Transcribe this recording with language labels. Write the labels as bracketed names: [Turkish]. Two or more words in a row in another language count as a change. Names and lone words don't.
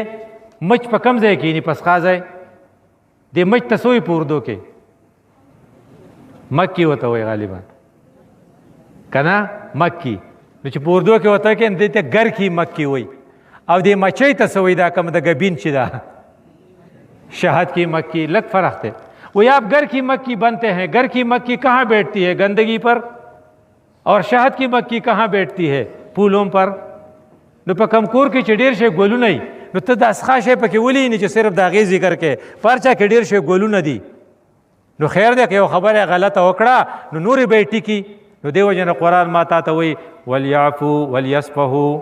[Pashto] مچ په کوم ځای کښېني؟ پسخا ځای. دې مچ ته څه وایي په اردو کې؟ مکی ورته وایي غالبا که نه مکی. نو چې په اردو کې ورته کوي دې ته [Urdu] ګرکي مکی [Pashto] وایي. او دې مچۍ ته څه وایي؟ دا کوم د ګبین چې ده [Urdu] شہد کی مکی لگ فرق ہے. وہ آپ گھر کی مکی بنتے ہیں، گھر کی مکی کہاں بیٹھتی ہے؟ گندگی پر. اور شہد کی مکی کہاں بیٹھتی ہے؟ پھولوں پر. [Pashto] نو په کم کور کې چې ډېر شی ګلونه وي نو ته دا څښا شی پکې ولینې چې صرف د هغې ذکر کې په هر چا کې ډېر شی ګلونه دي. نو خیر دی که یو خبره غلطه وکړه نو نورې به یې ټیکي. [Arabic] نو دې وجې نه قرآن ما تا ته وایي ولیعفو ولیصفحو.